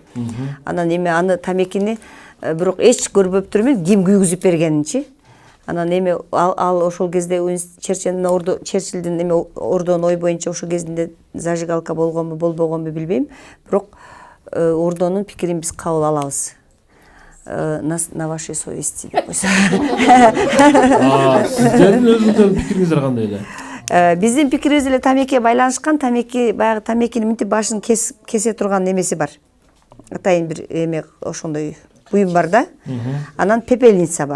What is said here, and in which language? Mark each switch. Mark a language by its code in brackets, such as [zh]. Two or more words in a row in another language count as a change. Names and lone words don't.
[ky] Анан эми аны тамекини бирок эч көрбөптүр мен ким күйгүзүп бергенинчи. Анан эми ал ошол кезде Черчиллдин эми ордонун ой боюнча ошол кезинде зажигалка болгонбу, болбогонбу билбейм. Бирок ордонун пикирин биз кабыл алабыз. [ru] На вашей совести [ky] деп койсо. Сиздердин өзүңүздөрдүн пикириңиздер кандай эле? Биздин пикирибиз эле тамекиге байланышкан, баягы тамекини мынтип башын кесе турган немеси бар. Атайын бир эме ошондой буюм бар да. Анан пепельница бар.